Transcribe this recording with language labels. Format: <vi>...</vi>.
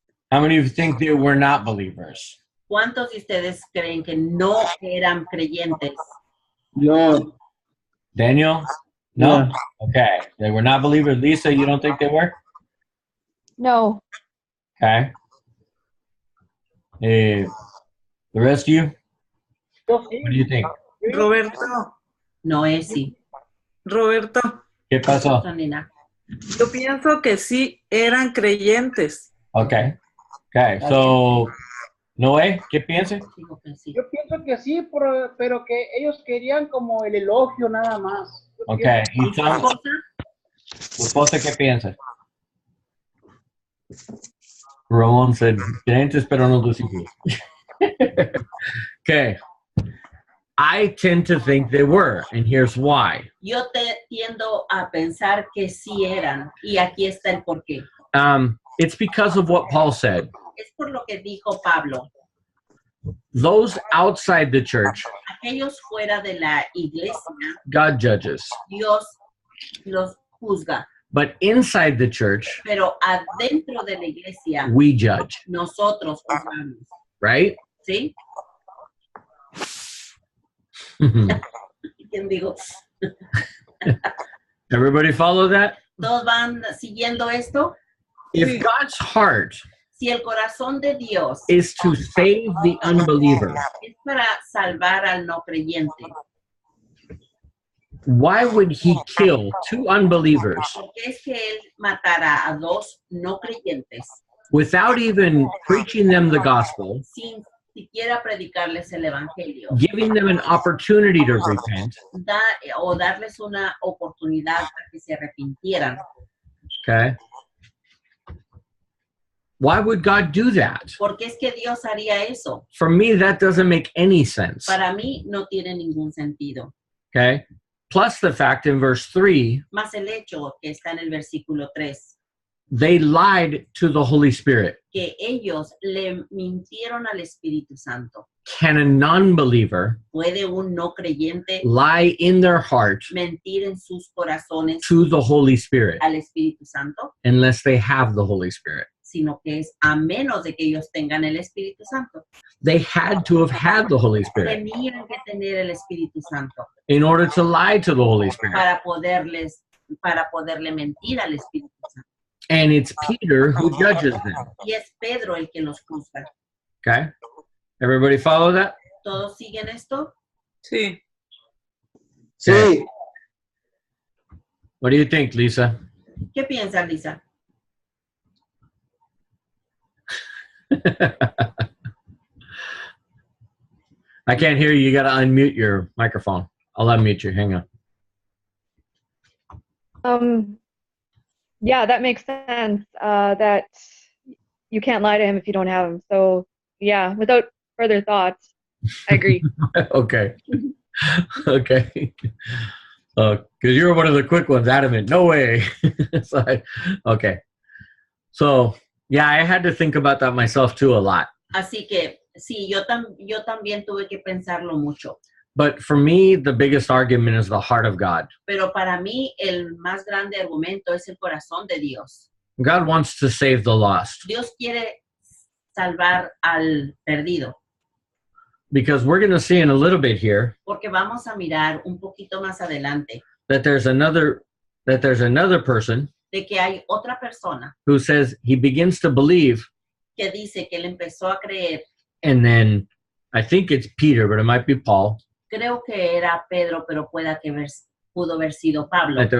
<en>How many of you think they were not believers?</en> <es>¿Cuántos de ustedes creen que no eran creyentes? No.</es> <en>Daniel? No? Okay. They were not believers. Lisa, you don't think they were? No. Okay. The rest of you?</en> <es>Yo sí.</es> <en>What do you think? Roberto,</en> <es>No es sí. Roberto, ¿Qué pasó? Nena. yo pienso que sí eran creyentes.</es> <en>Okay. Okay. So, Noé,</en> <es>¿qué piensas? Digo que sí. Yo pienso que sí, pero que ellos querían como el elogio nada más. Yo Okay. ¿Y ¿Tu Sam, esposa? tu esposa qué piensa? Ramón said, creyentes pero no discípulos. Okay.</es> <en>I tend to think they were, and here's why.</en> <es>Yo tiendo a pensar que sí eran, y aquí está el porqué.</es> <en>It's because of what Paul said.</en> <es>Es por lo que dijo Pablo.</es> <en>Those outside the church,</en> <es>Aquellos fuera de la iglesia,</es> <en>God judges.</en> <es>Dios los juzga,</es> <en>But inside the church,</en> <es>pero adentro de la iglesia,</es> <en>we judge,</en> <es>nosotros juzgamos.</es> <en>right?</en> <es>¿Sí? ¿Quién digo?</es> <en>Everybody follow that?</en> <es>¿Todos van siguiendo esto?</es> <en>If God's heart</en> <es>Si el corazón de Dios</es> <en>is to save the unbeliever,</en> <es>es para salvar al no creyente,</es> <en>why would he kill two unbelievers</en> <es>¿por qué es que Él matará a dos no creyentes</es> <en>without even preaching them the gospel,</en> <es>sin siquiera predicarles el evangelio?</es> <en>giving them an opportunity to repent?</en> <es>O darles una oportunidad para que se arrepintieran.</es> <en>Okay. Why would God do that?</en> <es>¿Por qué es que Dios haría eso?</es> <en>For me, that doesn't make any sense.</en> <es>Para mí no tiene ningún sentido.</es> <en>Okay. Plus the fact in verse 3,</en> <es>Más el hecho que está en el versículo 3,</es> <en>they lied to the Holy Spirit.</en> <es>que ellos le mintieron al Espíritu Santo.</es> <en>Can a non-believer</en> <es>¿Puede un no creyente</es> <en>lie in their heart</en> <es>mentir en sus corazones</es> <en>to the Holy Spirit</en> <es>al Espíritu Santo?</es> <en>unless they have the Holy Spirit?</en> <es>Sino que es a menos de que ellos tengan el Espíritu Santo.</es> <en>They had to have had the Holy Spirit</en> <es>Tenían que tener el Espíritu Santo</es> <en>in order to lie to the Holy Spirit.</en> <es>para poderle mentir al Espíritu Santo.</es> <en>And it's Peter who judges them.</en> <es>Y es Pedro el que los juzga.</es> <en>Okay. Everybody follow that?</en> <es>¿Todos siguen esto? Sí.</es> <en>Sí. What do you think, Lisa?</en> <es>¿Qué piensas, Lisa?</es> <en>I can't hear you. You got to unmute your microphone. I'll unmute you. Hang on. Yeah, that makes sense. That you can't lie to him if you don't have him. So, yeah, without further thoughts, I agree. Okay. Okay. Because you're one of the quick ones, adamant. No way. Okay. So, yeah, I had to think about that myself too a lot.</en> <es>Así que sí, yo también tuve que pensarlo mucho.</es> <en>But for me, the biggest argument is the heart of God.</en> <es>Pero para mí el más grande argumento es el corazón de Dios.</es> <en>God wants to save the lost</en> <es>Dios quiere salvar al perdido,</es> <en>because we're going to see in a little bit here</en> <es>porque vamos a mirar un poquito más adelante</es> <en>that there's another person</en> <es>de que hay otra persona</es> <en>who says he begins to believe,</en> <es>que dice que él empezó a creer.</es> <en>and then I think it's Peter, but it might be Paul.</en> <es>Creo que era Pedro, pero pudo haber sido Pablo,</es>